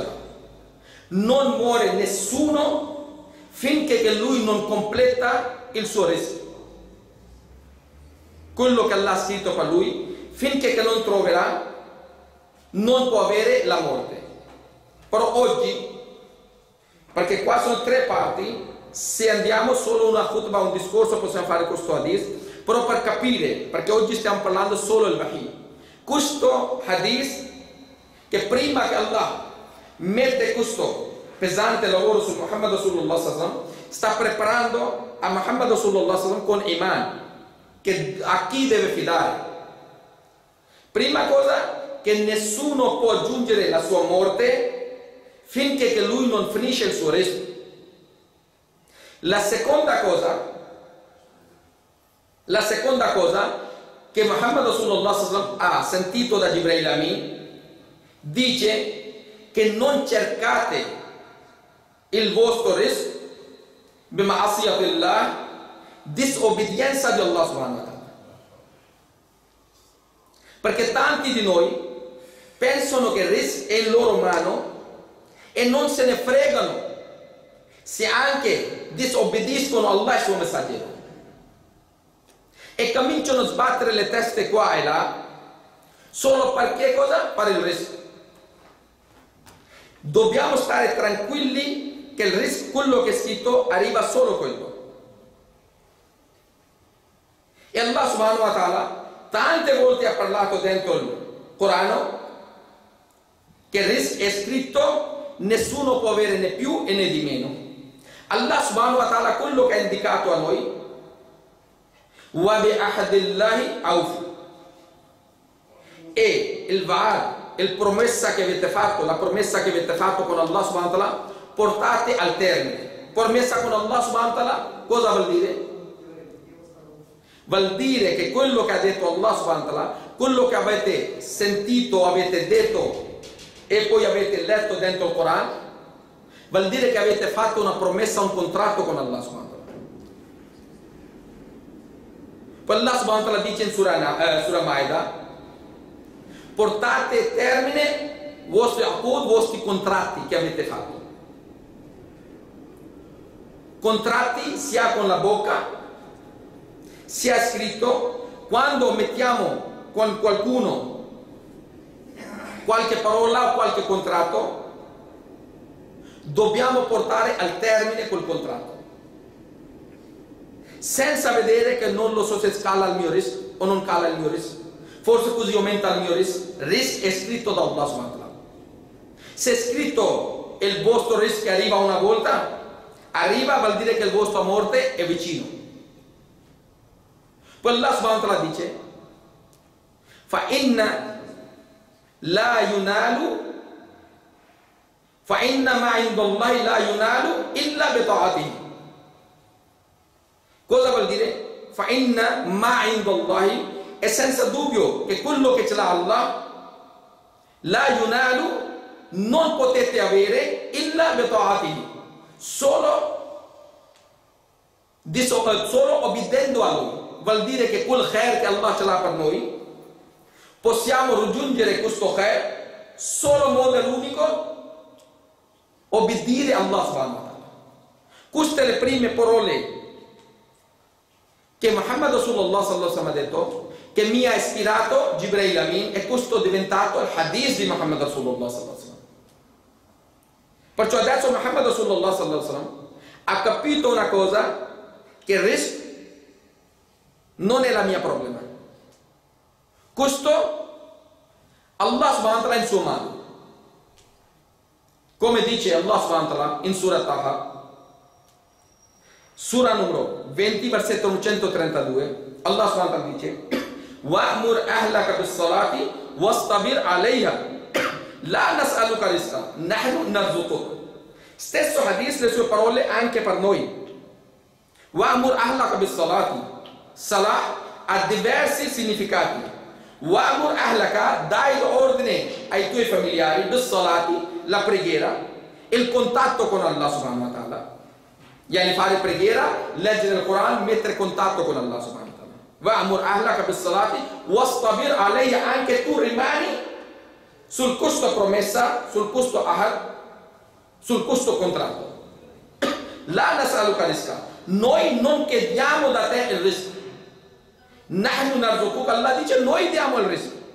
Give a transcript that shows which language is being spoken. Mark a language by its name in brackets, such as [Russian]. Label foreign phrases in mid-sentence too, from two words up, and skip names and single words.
[Italian] Non muore nessuno finché che lui non completa il suo rizq. Quello che Allah ha scritto per lui, finché che non troverà, non può avere la morte. Però oggi, perché qua sono tre parti, se andiamo solo una khutbah, un discorso, possiamo fare questo hadith. Però per capire, perché oggi stiamo parlando solo del wahi, questo hadith, che prima che Allah mette questo pesante lavoro su Muhammad [Arabic] رسول الله صلى الله عليه وسلم, [Italian] sta preparando a Muhammad [Arabic] رسول الله صلى الله عليه وسلم [Italian] con iman, che a chi deve fidare. Prima cosa, che nessuno può aggiungere la sua morte finché che lui non finisce il suo rizq. La seconda cosa che Muhammad [Arabic] رسول الله صلى الله عليه وسلم [Italian] ha sentito da Jibril Amin, dice che non cercate il vostro rizq bima'asiyatillah, disobbedienza di Allah [Arabic] سبحانه وتعالى. [Italian] Perché tanti di noi pensano che il rizq è in loro mano e non se ne fregano se anche disobbediscono a Allah e il suo messaggero, e cominciano a sbattere le teste qua e là solo perché cosa? Per il rizq. Dobbiamo stare tranquilli che il rizq, quello che è scritto, arriva solo quello. E Allah [Arabic] سبحانه وتعالى [Italian] tante volte ha parlato dentro il Corano che il rizq è scritto, nessuno può avere né più e né di meno. Allah [Arabic] سبحانه وتعالى [Italian] quello che ha indicato a noi: [Arabic] وبعهد الله أوفوا, [Italian] e il va'ad, il promessa che avete fatto, la promessa che avete fatto con Allah [Arabic] سبحانه وتعالى, [Italian] portate al termine. Promessa con Allah [Arabic] سبحانه وتعالى [Italian] cosa vuol dire? Vuol dire che quello che ha detto Allah [Arabic] سبحانه وتعالى, [Italian] quello che avete sentito, avete detto e poi avete letto dentro il Corano, vuol dire che avete fatto una promessa, un contratto con Allah [Arabic] سبحانه وتعالى. [Italian] Poi Allah [Arabic] سبحانه وتعالى [Italian] dice in Surah Maida: portate a termine vostri accordi, vostri contratti che avete fatto. Contratti sia con la bocca, sia scritto. Quando mettiamo con qualcuno qualche parola o qualche contratto, dobbiamo portare al termine quel contratto, senza vedere che non lo so se scala il mio rizq o non cala il mio rizq, forse così aumenta il mio rizq. Rizq è scritto da Allah [Arabic] سبحانه وتعالى. [Italian] Se è scritto il vostro rizq che arriva una volta, arriva, vuol dire che il vostro morte è vicino. [Arabic] Poi الله سبحانه وتعالى dice: فإن لا ينال فَإِنَّ مَا عِنْدَ اللَّهِ لَا يُنَالُ إِلَّا بِطَاعَتِهِ. [Italian] Cosa vuol dire? [Arabic] فَإِنَّ مَا عِنْدَ اللَّهِ [Italian] è senza dubbio che quello che ce l'ha Allah, [Arabic] لا ينال, [Italian] non potete avere [Arabic] إلا بطاعته, [Italian] solo obbedendo a Lui. Vuol dire che quel khair che Allah ce l'ha per noi, possiamo raggiungere questo khair solo modo è l'unico, obbedire a Allah [Arabic] سبحانه وتعالى. [Italian] Queste le prime parole che Muhammad [Arabic] رسول الله صلى الله عليه وسلم [Italian] ha detto, che mi ha ispirato Jibril Amin, e questo è diventato il hadith di Muhammad [Arabic] رسول الله صلى الله عليه وسلم. [Italian] Perciò adesso Muhammad [Arabic] رسول الله صلى الله عليه وسلم [Italian] ha capito una cosa, che il rizq non è la mia problema. Questo Allah [Arabic] سبحانه وتعالى [Italian] in suo mano. Come dice Allah [Arabic] سبحانه وتعالى [Italian] in Surah Taha, Sura numero 20, versetto 132, [Arabic] الله سبحانه وتعالى dice: وَأْمُرْ أَهْلَكَ بِالصَّلَاةِ وَاسْتَبِرْ عَلَيْهَا لَا نَسْأَلُكَ رِزْقًا نَحْنُ نَرْزُقُكَ. [Italian] Stesso hadith, le sue parole anche per noi. [Arabic] وَأْمُرْ أَهْلَكَ بِالصَّلَاةِ. [Italian] Salah ha diversi significati. [Arabic] وَأْمُرْ أَهْلَكَ, [Italian] dai l'ordine ai tuoi familiari, bis-salati, la preghiera, il contatto con Allah [Arabic] سبحانه وتعالى. [Italian] Yani fare preghiera, leggere il Corano, mettere contatto con Allah [Arabic] سبحانه وتعالى. وَأْمُرْ أَهْلَكَ بِالصَّلَاةِ وَاسْتَبِرْ عَلَيْهَا, [Italian] anche tu rimani sul questo promessa, sul questo ahad, sul questo contratto. [Arabic] لا نسألك رزقا, [Italian] noi non chiediamo da te il rizq. [Arabic] نحن نرزقك, [Italian] Allah dice noi diamo il rizq.